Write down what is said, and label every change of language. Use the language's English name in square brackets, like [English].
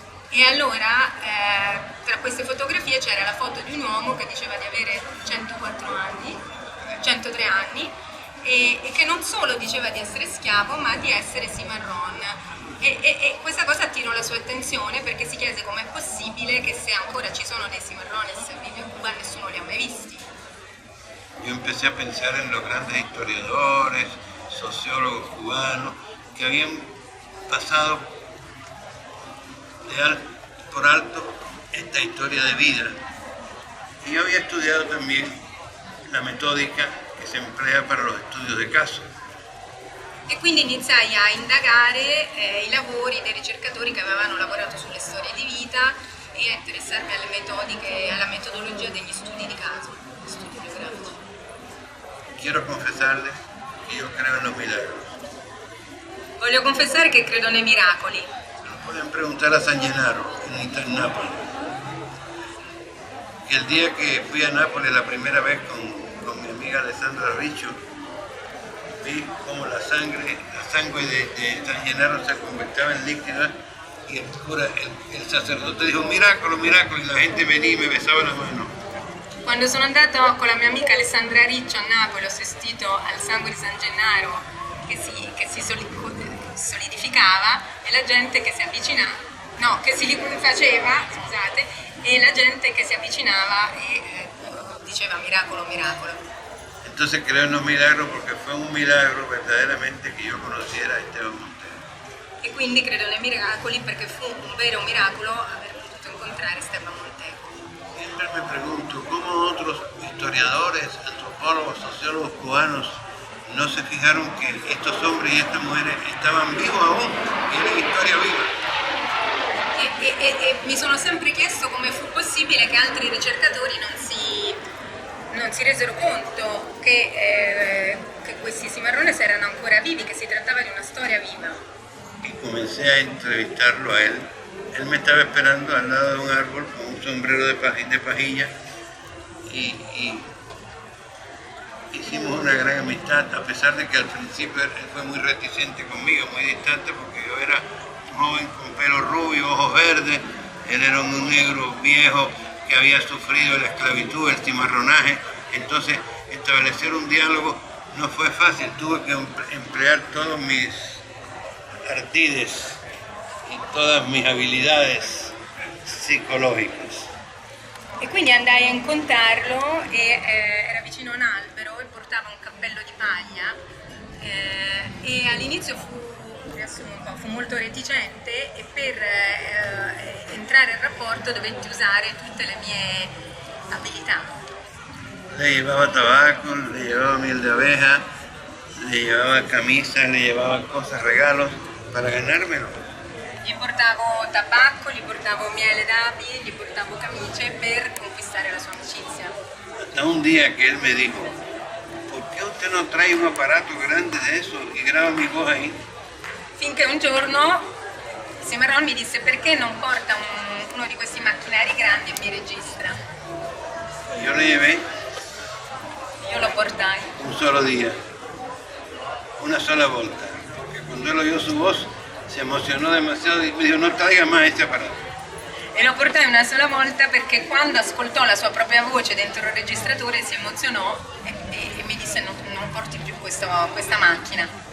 [Italian] E allora tra queste fotografie c'era la foto di un uomo che diceva di avere 103 anni e che non solo diceva di essere schiavo ma di essere cimarrón. E questa cosa attirò la sua attenzione perché si chiese com'è possibile che se ancora ci sono dei cimarrones vivi in Cuba nessuno li ha mai visti. [Spanish] Yo empecé a pensar en los grandes historiadores, sociólogos cubanos que habían pasado por alto esta historia de vida. Y yo había estudiado también la metódica que se emplea para los estudios de casos. [Italian] E quindi iniziai a indagare i lavori dei ricercatori che avevano lavorato sulle storie di vita e a interessarmi alle metodiche, alla metodologia degli studi di caso, studi biografici. [Spanish] Quiero confesarle que yo creo en los milagros. [Italian] Voglio confessare che credo nei miracoli. [Spanish] Se lo pueden preguntar a San Gennaro, en Nápoles. Que el día que fui a Nápoles la primera vez con mi amiga Alessandra Riccio, vi como la sangre de San Gennaro se convertía en líquida y el cura, el sacerdote dijo [Italian] miracolo, miracolo, [Spanish] y la gente venía y me besaba la mano. [Italian] Quando sono andato con la mia amica Alessandra Riccio a Napoli, ho assistito al sangue di San Gennaro che si solidificava e la gente che si avvicinava, no, che si faceva, scusate, e la gente che si avvicinava e diceva miracolo, miracolo. [Spanish] Entonces creo en los milagros porque fue un milagro verdaderamente que yo conociera a Esteban Montero. [Italian] E quindi credo nei miracoli perché fu un vero miracolo aver potuto incontrare Esteban Montero. [Spanish] Siempre me pregunto cómo otros historiadores, antropólogos, sociólogos cubanos no se fijaron que estos hombres y estas mujeres estaban vivos aún, tienen historia viva. [Italian] E mi sono sempre chiesto come fu possibile che altri ricercatori non si resero conto che questi cimarrones erano ancora vivi, che si trattava di una storia viva. [Spanish] Y comencé a entrevistarlo a él. Él me estaba esperando al lado de un árbol con un sombrero de pajilla y hicimos una gran amistad, a pesar de que al principio él fue muy reticente conmigo, muy distante, porque yo era un joven con pelo rubio, ojos verdes, él era un negro viejo que había sufrido la esclavitud, el cimarronaje. Entonces establecer un diálogo no fue fácil, tuve que emplear todos mis artides y todas mis habilidades psicológicas. [Italian] E quindi andai a incontrarlo e era vicino a un albero e portava un cappello di paglia e all'inizio fu molto reticente e per entrare in rapporto dovetti usare tutte le mie abilità. [Spanish] Le llevaba tabaco, le llevaba miel de abeja, le llevaba camisas, le llevaba cosas, regalos para ganármelo. [Italian] Gli portavo tabacco, gli portavo miele d'api, gli portavo camicie per conquistare la sua amicizia. [Spanish] Hasta un día que él me dijo, ¿por qué usted no trae un aparato grande de eso y graba mi voz ahí? [Italian] Finché un giorno Cimarron mi disse perché non porta uno di questi macchinari grandi e mi registra. [Spanish] Yo le llevé [Italian] Io lo portai. [Spanish] un solo día, [Italian] una sola volta, [Spanish] porque cuando él oyó su voz se emocionó demasiado y me dijo, no traiga más este aparato. [Italian] E lo portai una sola volta perché quando ascoltò la sua propria voce dentro il registratore si emozionò e mi disse non porti più questa macchina.